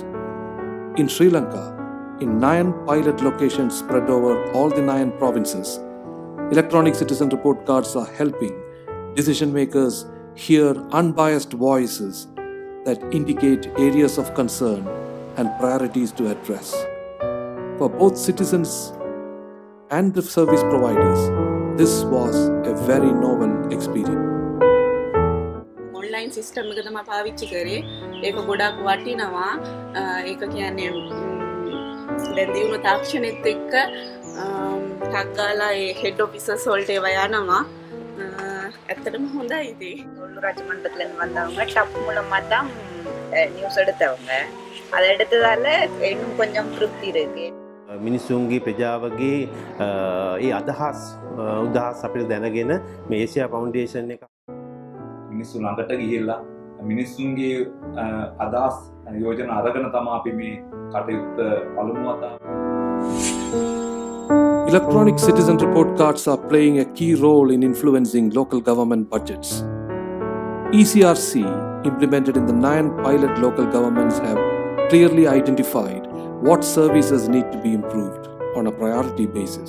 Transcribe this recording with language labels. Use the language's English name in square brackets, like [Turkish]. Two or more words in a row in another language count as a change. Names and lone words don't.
[English] In Sri Lanka, in 9 pilot locations spread over all the 9 provinces, Electronic Citizen Report Cards are helping decision makers hear unbiased voices that indicate areas of concern and priorities to address. For both citizens and the service providers, this was a very novel experience. online system [Sinhala] එක තමයි පාවිච්චි කරේ. ඒක ගොඩක් වටිනවා. ඒක කියන්නේ දැන් දියුණු තාක්ෂණෙත් එක්ක ටක් ගාලා ඒ හෙඩ් ඔෆිසර්ස් වලට ඒවා යනවා. ඇත්තටම හොඳයි ඉතින්. [Tamil] உள்ளூர் மன்றத்துல இருந்து வந்தவங்க டப் மூலமா தான் நியூஸ் எடுத்தவங்க. அதை எடுத்ததால இன்னும் கொஞ்சம் திருப்தி இருக்கு. [Sinhala] මිනිස්සුන්ගේ ප්‍රජාවගේ ඒ අදහස් උදහස් අපිට දැනගෙන මේ ඒසියා ෆවුන්ඩේෂන් එක මිනිස්සු ළඟට ගිහිල්ලා මිනිස්සුන්ගේ අදහස් යෝජනා අරගෙන තමයි අපි මේ කටයුත්ත පළමු වතාව. [English] Electronic citizen report cards are playing a key role in influencing local government budgets. ECRC, implemented in the 9 pilot local governments, have clearly identified what services need to be improved on a priority basis.